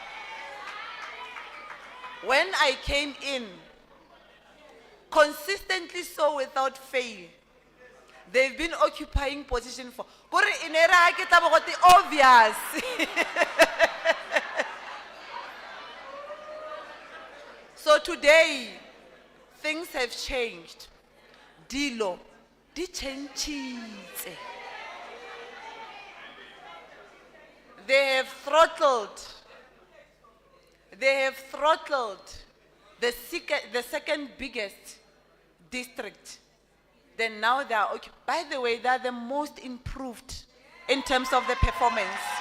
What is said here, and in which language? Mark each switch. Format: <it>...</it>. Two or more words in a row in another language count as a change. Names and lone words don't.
<en>When I came in, consistently so without fail, they've been occupying position for, obvious. So today, things have changed.</en> <tn>Dilo, di changile.</tn> <en>They have throttled the second biggest district. Then now they are, by the way, they are the most improved in terms of the performance.</en>